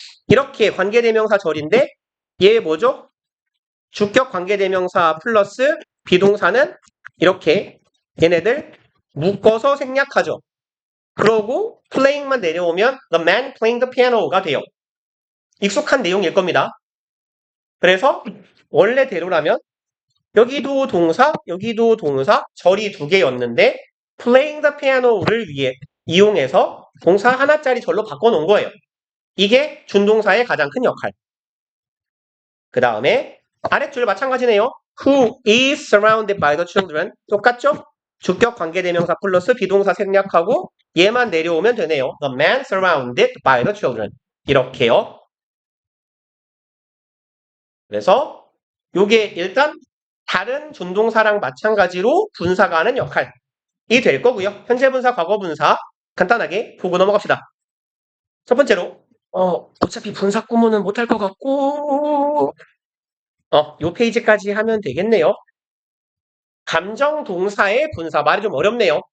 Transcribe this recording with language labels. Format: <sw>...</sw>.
<ko>이렇게 관계대명사 절인데 얘 뭐죠? 주격 관계대명사 플러스 비동사는 이렇게 얘네들 묶어서 생략하죠. 그러고 playing만 내려오면</ko> <en>the man playing the piano</en> <ko>가 돼요. 익숙한 내용일 겁니다. 그래서 원래대로라면 여기도 동사, 여기도 동사, 절이 2개였는데</ko> <en>playing the piano</en> <ko>를 이용해서 동사 하나짜리 절로 바꿔놓은 거예요. 이게 준동사의 가장 큰 역할. 그 다음에 아랫줄 마찬가지네요.</ko> <en>Who is surrounded by the children.</en> <ko>똑같죠? 주격 관계대명사 플러스 비동사 생략하고 얘만 내려오면 되네요.</ko> <en>The man surrounded by the children.</en> <ko>이렇게요. 그래서 요게 일단 다른 준동사랑 마찬가지로 분사가 하는 역할이 될 거고요. 현재 분사, 과거 분사 간단하게 보고 넘어갑시다. 첫 번째로 어차피 분사 구문은 못할 것 같고 요 페이지까지 하면 되겠네요. 감정 동사의 분사 말이 좀 어렵네요.</ko>